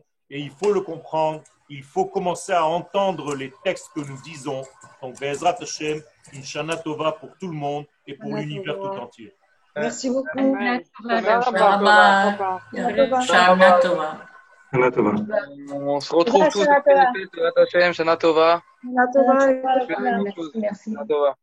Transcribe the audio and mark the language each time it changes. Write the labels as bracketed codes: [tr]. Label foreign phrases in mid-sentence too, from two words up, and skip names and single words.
[fr] Et il faut le comprendre, il faut commencer à entendre les textes que nous disons. Donc, [he] בעזרת השם, [fr] une [he] שנה טובה [fr] pour tout le monde et pour l'univers tout entier. Merci beaucoup. [he] שנה טובה. [fr] On se retrouve tous. [he] שנה טובה. [fr] Merci. [he] שנה טובה.